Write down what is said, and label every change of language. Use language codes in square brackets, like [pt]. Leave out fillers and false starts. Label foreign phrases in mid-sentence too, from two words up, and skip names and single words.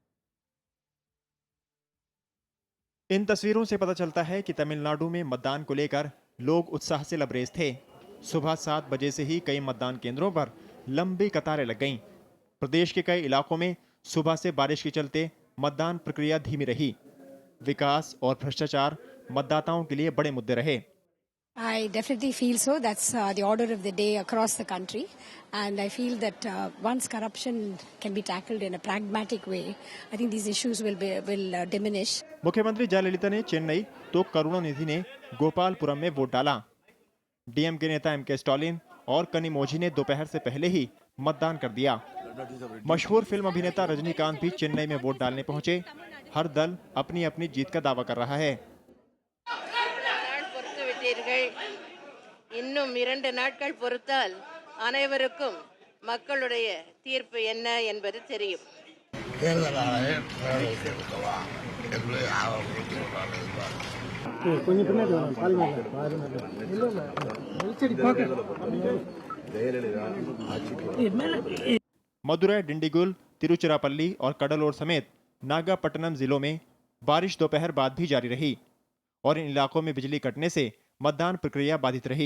[hi] इन तस्वीरों से पता चलता है कि तमिलनाडु में मतदान को लेकर लोग उत्साह से लबरेज थे। सुबह 7 बजे से ही कई मतदान केंद्रों पर लंबी कतारें लग गईं। प्रदेश के कई इलाकों में सुबह से बारिश के चलते मतदान प्रक्रिया धीमी रही। विकास और भ्रष्टाचार मतदाताओं के लिए बड़े मुद्दे रहे। [en] I definitely feel so. That's the order of the day across the country, and I feel that once corruption can be tackled in a pragmatic way, I think these issues will diminish. [hi] मुख्यमंत्री जयललिता ने चेन्नई तो करुणानिधि ने गोपालपुरम में वोट डाला। डीएम के नेता एमके स्टालिन और कनिमोझी ने दोपहर से पहले ही मतदान कर दिया। मशहूर फिल्म अभिनेता रजनीकांत भी चेन्नई में वोट डालने पहुंचे। हर दल अपनी अपनी जीत का दावा कर रहा है। [ta] இன்னும் 2 நாட்கள் பொறுத்தால் அனைவருக்கும் மக்களுடைய தீர்ப்பு என்ன என்பது தெரியும். [hi] मदुरै, डिंडीगुल, तिरुचिरापल्ली और कडलोर समेत नागापट्टनम जिलों में बारिश दोपहर बाद भी जारी रही और इन इलाकों में बिजली कटने से मतदान प्रक्रिया बाधित रही।